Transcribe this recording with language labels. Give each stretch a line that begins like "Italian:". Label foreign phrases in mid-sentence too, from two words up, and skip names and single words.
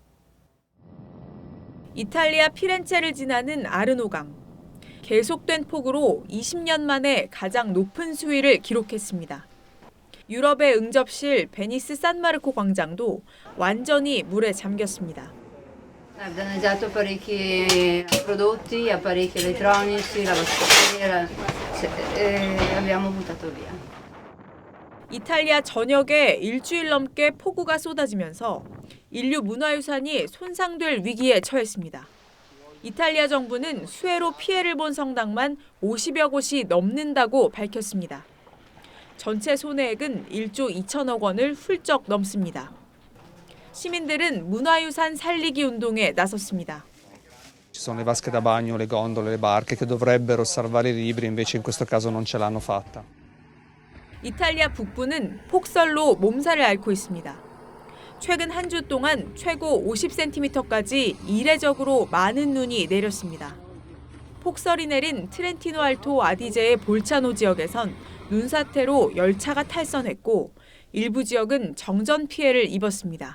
Korean: 이탈리아 피렌체를 지나는 아르노강. 계속된 폭우로 20년 만에 가장 높은 수위를 기록했습니다. 유럽의 응접실 베니스 산마르코 광장도 완전히 물에 잠겼습니다.
Italian: danneggiato parecchi prodotti, apparecchi elettronici, lavastoviglie, abbiamo buttato via.
Korean: 이탈리아 전역에 일주일 넘게 폭우가 쏟아지면서 인류 문화유산이 손상될 위기에 처했습니다. 이탈리아 정부는 수해로 피해를 본 성당만 50여 곳이 넘는다고 밝혔습니다. 전체 손해액은 1조 2천억 원을 훌쩍 넘습니다. 시민들은 문화유산 살리기 운동에 나섰습니다.
Italian: Ci sono le vasche da bagno, le gondole, le barche che dovrebbero salvare i libri, invece in questo caso non ce l'hanno fatta.
Korean: 이탈리아 북부는 폭설로 몸살을 앓고 있습니다. 최근 한 주 동안 최고 50cm까지 이례적으로 많은 눈이 내렸습니다. 폭설이 내린 트렌티노 알토 아디제의 볼차노 지역에선 눈사태로 열차가 탈선했고 일부 지역은 정전 피해를 입었습니다.